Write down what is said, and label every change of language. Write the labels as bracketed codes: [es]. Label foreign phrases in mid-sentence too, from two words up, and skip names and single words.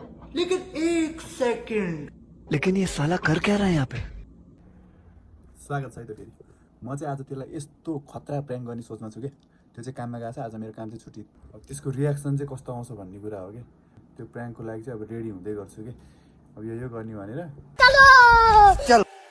[hi] लेकिन 1 सेकंड, लेकिन ये साला कर क्या रहा है यहाँ पे? [ne] स्वागत छ है त फेरि। म चाहिँ आज त्यसलाई यस्तो खतरा प्र्याङ्क गर्ने सोचमा छु क्या। त्यो चाहिँ काममा गएको छ, आज मेरो काम चाहिँ छुट्टी। अब त्यसको रियाक्सन चाहिँ कस्तो आउँछ भन्ने कुरा हो क्या। त्यो प्र्याङ्कको लागि चाहिँ अब रेडी हुँदै गर्छु क्या। अब यो गर्ने भनेर चल